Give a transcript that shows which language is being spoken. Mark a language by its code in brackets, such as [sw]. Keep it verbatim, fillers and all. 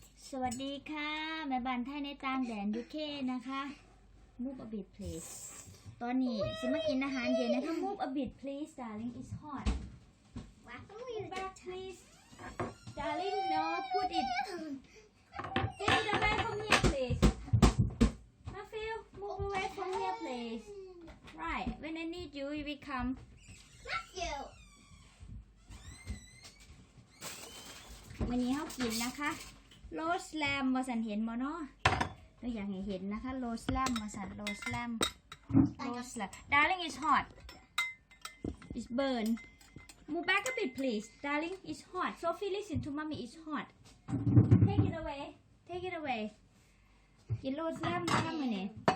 [th] สวัสดีค่ะแม่บ้านไทยในต่างแดน ยู เค นะคะ [en] Move a bit please [th] ตอนนี้สิมากินอาหารเย็นนะคะ [en] Move a bit please darling it's hot Why don't you back please darling no put it get it away from here please Matthew move away from here please right when I need you you will come Matthew [th] วันนี้เฮากินนะคะโรสแลมมาสันเห็นบ่เนาะเราอยากให้เห็นนะคะโรสแลมมาสันโรสแลมโรสแลม [en] Darling it's hot It's burn Move back a bit please Darling it's hot Sophie listen to mommy it's hot Take it away Take it away [th] กินโรสแลมนะคะมื้อนี้